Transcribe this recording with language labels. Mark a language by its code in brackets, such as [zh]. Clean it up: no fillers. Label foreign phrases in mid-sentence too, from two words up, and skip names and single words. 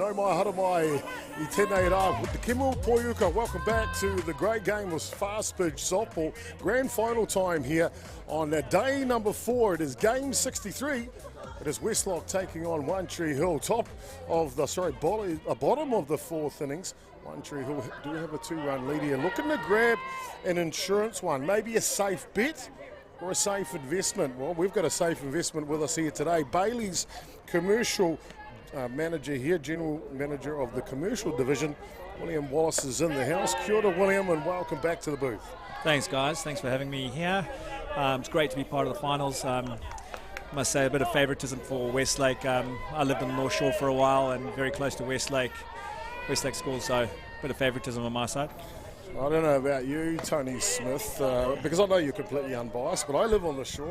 [mi] No mai hara mai I tēnei rā [en] with the [mi] Kimu Poyuka. [en] Welcome back to the great game of fast pitch softball. Grand final time here on day number 4. It is game 63. It is Westlake taking on One Tree Hill. Bottom of the 4th innings. One Tree Hill do have a 2-run lead here. Looking to grab an insurance one, maybe a safe bet or a safe investment. Well, we've got a safe investment with us here today. Bailey's Commercial manager here, general manager of the commercial division. William Wallace is in the house. [mi] Kia ora, [en] William, and welcome back to the booth. Thanks, guys. Thanks for having me here. It's great to be part of the finals. Must say a bit of favouritism for Westlake. I lived on the North Shore for a while and very close to Westlake school, so a bit of favouritism on my side. I don't know about you, Tony Smith, because I know you're completely unbiased, but I live on the shore.